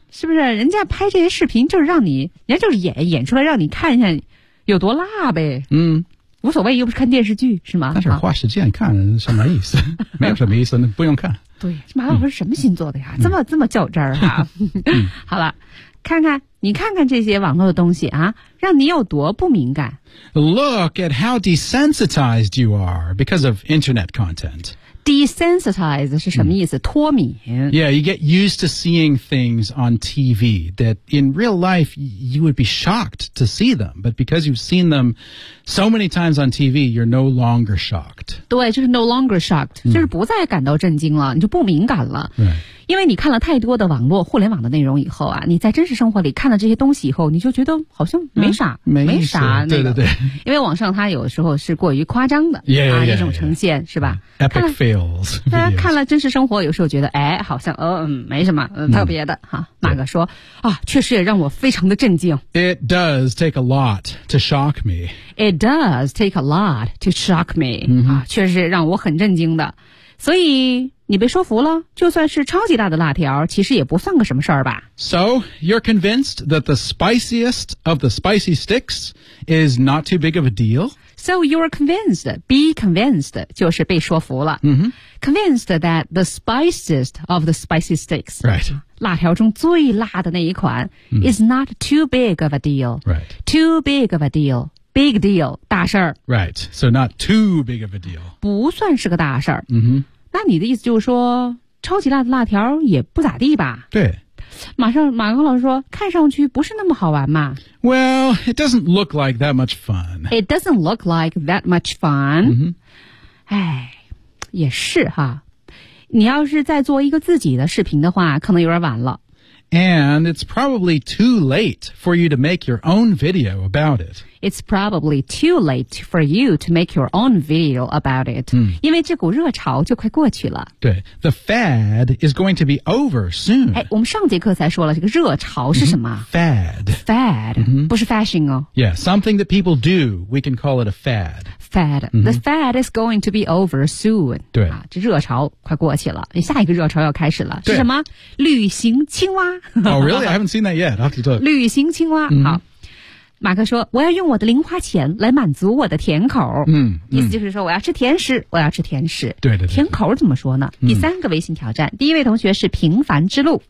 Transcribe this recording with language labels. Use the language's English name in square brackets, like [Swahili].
[Chinese] 是不是人家拍这些视频就是让你人家就是演出来让你看一下有多辣呗。嗯，无所谓，又不是看电视剧是吗？但是花时间看什么意思？没有什么意思，那不用看。对，马老师什么星座的呀？这么较真儿哈。好了，看看这些网络的东西啊，让你有多不敏感。 [English] Look at how desensitized you are because of internet content. [Chinese] Desensitized 是什么意思、mm. 脱敏 [English] Yeah, you get used to seeing things on TV that in real life you would be shocked to see them. But because you've seen them so many times on TV, you're no longer shocked. [Chinese] 对，就是 [English] no longer shocked、 [Chinese] mm. 就是不再感到震惊了，你就不敏感了、 [English] right. [Chinese] 因为你看了太多的网络互联网的内容以后啊，你在真实生活里看了这些东西以后，你就觉得好像没啥、啊、没啥、那个、对对对，因为网上它有时候是过于夸张的 [English] yeah, yeah, [Chinese] 啊，那种呈现 [English] yeah, yeah. [Chinese] 是吧 [English] Epic fail [Chinese] 大家看了真实生活有时候觉得哎好像没什么特别的、嗯、哈马哥说啊确实也让我非常的震惊。 [English] It does take a lot to shock me. It does take a lot to shock me.、嗯、 [Chinese] 啊确实让我很震惊的。所以你被说服了就算是超级大的辣条其实也不算个什么事儿吧。 [English] So, you're convinced that the spiciest of the spicy sticks is not too big of a deal? So you're convinced, be convinced, [Chinese] 就是被说服了、 [English] mm-hmm. Convinced that the spiciest of the spicy sticks、 right. [Chinese] 辣条中最辣的那一款、 [English] mm. is not too big of a deal、 right. Too big of a deal, big deal, [Chinese] 大事儿 [English] Right, so not too big of a deal [Chinese] 不算是个大事儿、 [English] mm-hmm. [Chinese] 那你的意思就是说超级辣的辣条也不咋地吧对马上马克老师说看上去不是那么好玩嘛 [English] Well, it doesn't look like that much fun. It doesn't look like that much fun. 哎、 mm-hmm. [Chinese] 也是哈。你要是再做一个自己的视频的话可能有点晚了。 [English] And it's probably too late for you to make your own video about it. It's probably too late for you to make your own video about it.、 Mm. [Chinese] 因为这股热潮就快过去了。 [English] 对 ,the fad is going to be over soon. [Chinese] 哎我们上节课才说了这个热潮是什么、mm-hmm. [English] ?Fad. Fad.、 Mm-hmm. [Chinese] 不是 fashion 哦。 [English] Yeah, something that people do, we can call it a fad. Fad.、 Mm-hmm. The fad is going to be over soon. [Chinese] 对、啊。这热潮快过去了。下一个热潮要开始了。是什么旅行青蛙。 [English] Oh, really? I haven't seen that yet. I have to talk. [Chinese] 旅行青蛙、 [English] mm-hmm. [Chinese] 好马克说我要用我的零花钱来满足我的甜口、 [English] mm-hmm. [Chinese] 意思就是说我要吃甜食我要吃甜食对对对甜口怎么说呢、 [English] mm-hmm. [Chinese] 第三个微信挑战第一位同学是平凡之路